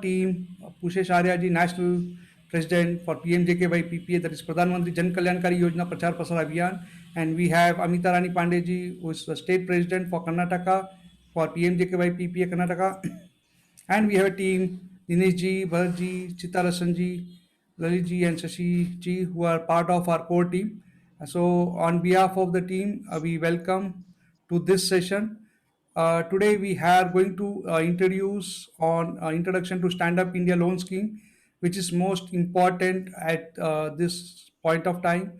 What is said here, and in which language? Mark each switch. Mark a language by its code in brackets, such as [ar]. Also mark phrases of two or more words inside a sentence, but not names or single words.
[en] team, Pushesh Aryaji, national president for PMJKY PPA, that is Pradhan Mantri Jan Kalyankari Yojana Prachar Prasar Abhiyan, and we have Amita Rani Pandeji, who is the state president for Karnataka for PMJKY PPA Karnataka, and we have a team, Dinesh ji, Bharat ji, Chittarasan ji, Lalit ji, and Shashi ji, who are part of our core team. So, on behalf of the team, we welcome to this session. Today, we are going to introduce on introduction to Stand Up India Loan Scheme, which is most important at this point of time.